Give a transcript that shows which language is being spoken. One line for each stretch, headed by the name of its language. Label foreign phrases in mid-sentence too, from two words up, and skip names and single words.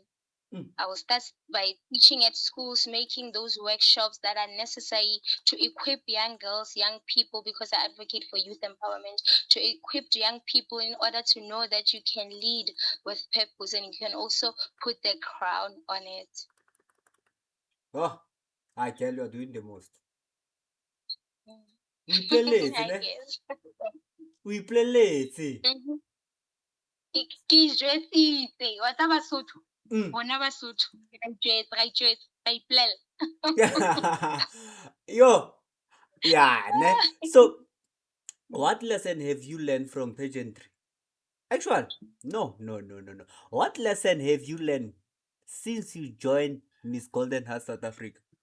English: I will start by teaching at schools, making those workshops that are necessary to equip young girls, young people, because I advocate for youth empowerment, to equip young people in order to know that you can lead with purpose and you can also put the crown on it. Oh, I tell you, are doing the most. We play Mm. late, I ne? guess. We play late. Mhm.
Southern Sotho: Ke jwetsitse wa tsa Basotho bona Basotho ra itjwetsa ra ipolela.
English: Yo, yeah, ne? So, what lesson have you learned from pageantry? Actually, no. What lesson have you learned since you joined Miss Golden Heart South Africa?